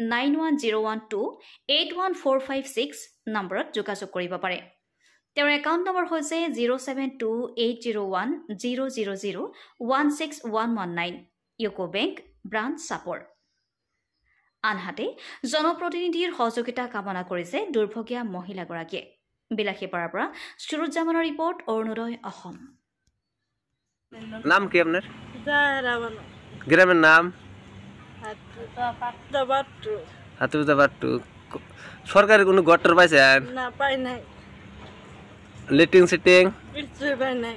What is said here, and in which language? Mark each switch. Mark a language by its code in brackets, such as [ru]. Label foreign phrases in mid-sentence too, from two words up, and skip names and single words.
[as] 9101281456 নম্বৰত যোগাযোগ কৰিব পাৰে তেওঁৰ একাউণ্ট নম্বৰ হৈছে 072801000161119 ইউকো বেংক ব্ৰাঞ্চ চাপৰ আনহাতে জনপ্ৰতিনিধিৰ সহযোগিতা কামনা কৰিছে দুৰ্ভগীয়া মহিলাগৰাকীয়ে বিলাকীপাৰাৰ পৰা সুৰুজ্জামানৰ ৰিপৰ্ট অৰুণোদয় অসম [bn] নাম কি আপনার গ্রামের নাম হাতুদাবাট্টু সরকারি কোনো গটর পাইছেন না পাই নাই লিটিং সিটিং কিছুই পাই নাই